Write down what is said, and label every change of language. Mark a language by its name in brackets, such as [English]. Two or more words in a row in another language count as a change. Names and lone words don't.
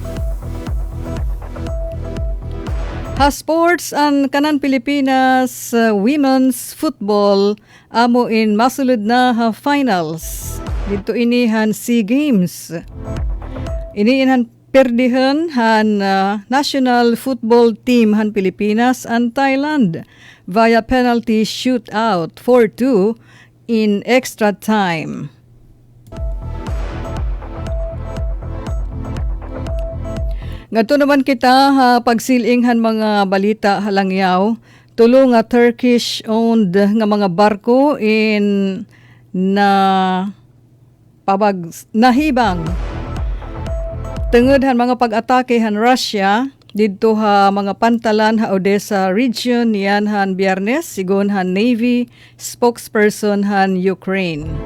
[Waray] Ha sports ang kanan Pilipinas women's football amo in masulod na ha finals. Dito inihan SEA Games. Iniinhan perdihan han [English] national football team [Waray] han Pilipinas and Thailand [English] via penalty shootout 4-2 in extra time. [Waray] Ngadto naman kita ha pagsiling han mga balita halangyaw, tulo nga [English] Turkish owned [Waray] nga mga barko in nahibang tungod han mga pag-atake han Russia didto ha mga pantalan ha Odessa region niyan han Biyernes sigon han Navy spokesperson han Ukraine.